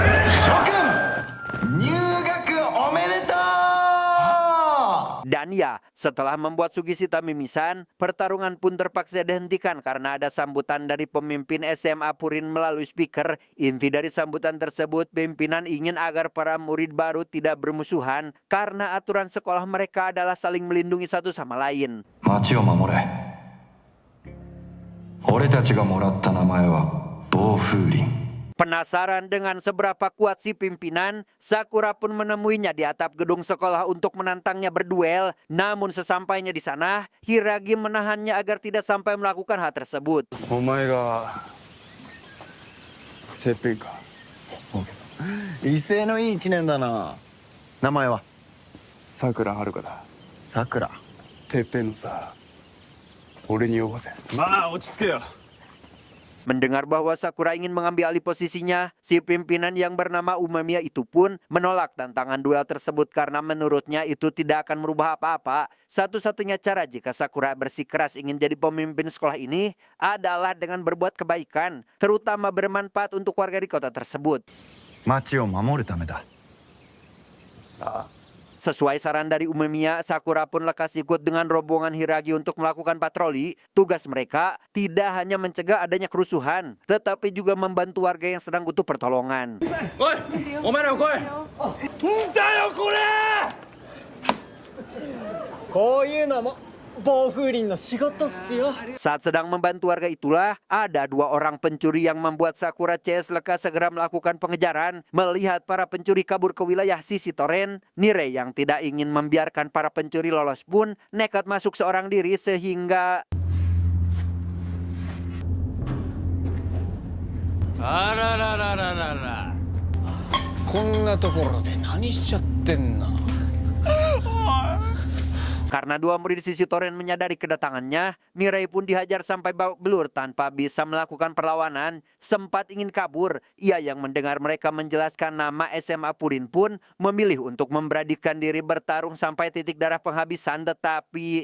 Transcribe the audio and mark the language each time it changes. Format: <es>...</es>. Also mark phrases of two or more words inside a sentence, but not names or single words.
<id>Dan ya, Setelah membuat Sugishita mimisan, pertarungan pun terpaksa dihentikan karena ada sambutan dari pemimpin SMA Purin melalui speaker. Inti dari sambutan tersebut, pimpinan ingin agar para murid baru tidak bermusuhan karena aturan sekolah mereka adalah saling melindungi satu sama lain.</id> <ja>町を守れ。俺たちがもらった名前は暴風林。</ja> <id>Penasaran dengan seberapa kuat si pimpinan, Sakura pun menemuinya di atap gedung sekolah untuk menantangnya berduel. Namun sesampainya di sana, Hiragi menahannya agar tidak sampai melakukan hal tersebut.</id> <ja>お前がてっぺんか。威勢のいい一年だな。名前はさくらはるかだ。さくら。てっぺんのさ、俺に呼ばせ。まあ落ち着けよ。</ja> <id>Mendengar bahwa Sakura ingin mengambil alih posisinya, si pimpinan yang bernama Umemiya itu pun menolak tantangan duel tersebut karena menurutnya itu tidak akan merubah apa-apa. Satu-satunya cara jika Sakura bersikeras ingin jadi pemimpin sekolah ini adalah dengan berbuat kebaikan, terutama bermanfaat untuk warga di kota tersebut.</id> <ja>町を守るためだ。</ja> <id>Sesuai saran dari Umemiya, Sakura pun lekas ikut dengan rombongan Hiragi untuk melakukan patroli. Tugas mereka tidak hanya mencegah adanya kerusuhan, tetapi juga membantu warga yang sedang butuh pertolongan.</id> <ja>おい、お前らも来い。んだよこれ。こういうのも暴風林の仕事っすよ。</ja> <id>Saat sedang membantu warga itulah, ada dua orang pencuri yang membuat Sakura CS lekas segera melakukan pengejaran. Melihat para pencuri kabur ke wilayah sisi Toren, Nirei yang tidak ingin membiarkan para pencuri lolos pun nekat masuk seorang diri sehingga</id> <ja>あらららららら。こんなところで何しちゃってんの。</ja> <id>karena dua murid sisi Toren menyadari kedatangannya, Nirei pun dihajar sampai babak belur tanpa bisa melakukan perlawanan. Sempat ingin kabur, ia yang mendengar mereka menjelaskan nama SMA Purin pun memilih untuk memberanikan diri bertarung sampai titik darah penghabisan, tetapi</id>